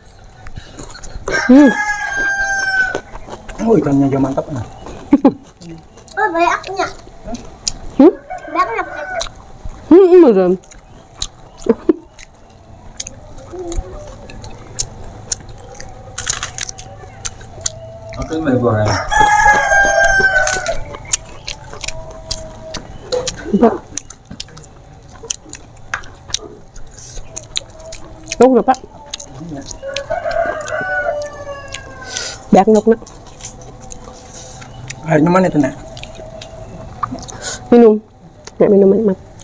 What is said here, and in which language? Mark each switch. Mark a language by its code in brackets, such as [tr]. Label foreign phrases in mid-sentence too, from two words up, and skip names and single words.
[id] Oh, ikannya aja mantap nah. Oh, banyaknya. Banyak. Beneran. Oke, mau goreng. [vi] Đúng rồi Pak. Bạc ngọc nè. [id] Airnya mana itu nak? Minum. Nek minum mak.